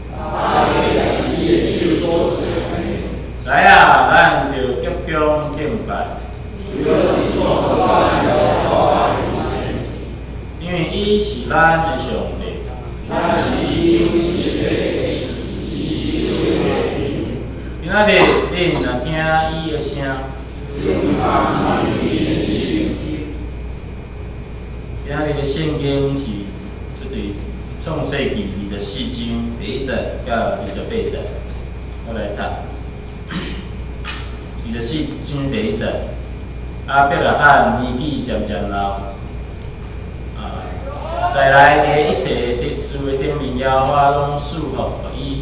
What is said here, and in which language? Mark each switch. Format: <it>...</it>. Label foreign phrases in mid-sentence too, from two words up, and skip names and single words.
<nan>来啊，咱就鞠躬敬拜，因为伊是咱的上帝。今仔日恁若听伊的声，今仔日的圣经是这对创世纪24章第1节到28节，我来读。24章第1节，亚伯拉罕年纪渐渐老，在来伫一切的事的顶面，耶和华拢赐福予伊。</nan>